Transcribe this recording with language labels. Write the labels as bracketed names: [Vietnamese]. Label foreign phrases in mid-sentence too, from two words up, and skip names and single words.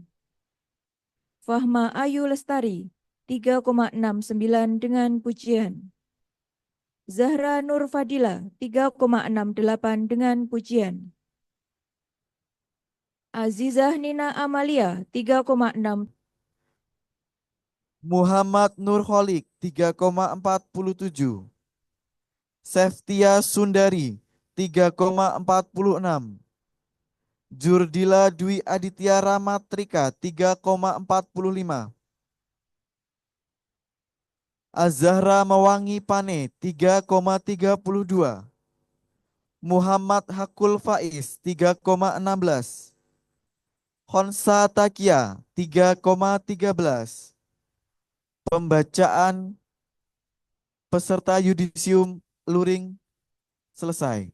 [Indonesian] Fahma Ayu Lestari 3,69 dengan pujian. Zahra Nur Fadila 3,68 dengan pujian. Azizah Nina Amalia 3,6. Muhammad Nurholik 3,47. Seftia Sundari 3,46. Jurdila Dwi Aditya Ramatrika 3,45. Azahra Mawangi Pane 3,32. Muhammad Hakul Faiz 3,16. Honsa Takia 3,13. Pembacaan peserta yudisium luring selesai.